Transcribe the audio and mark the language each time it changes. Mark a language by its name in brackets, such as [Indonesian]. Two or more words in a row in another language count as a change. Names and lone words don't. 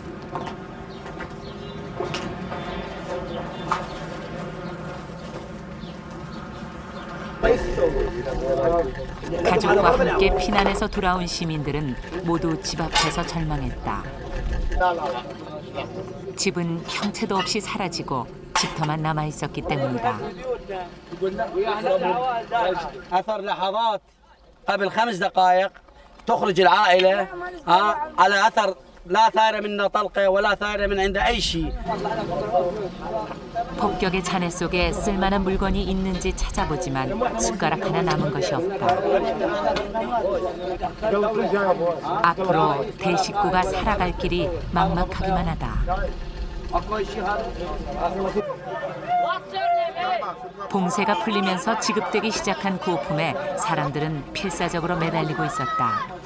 [Korean] 가족과 함께 피난해서 돌아온 시민들은 모두 집 앞에서 절망했다. 집은 형체도 없이 사라지고 집터만 남아 있었기 때문이다. [Arabic] اثر لحظات قبل 5 دقائق تخرج العائله على اثر لا ثار منا طلقه ولا ثار من عند اي شيء. [Korean] 폭격의 잔해 속에 쓸만한 물건이 있는지 찾아보지만 숟가락 하나 남은 것이 없다. 앞으로 대식구가 살아갈 길이 막막하기만 하다. 봉쇄가 풀리면서 지급되기 시작한 구호품에 사람들은 필사적으로 매달리고 있었다.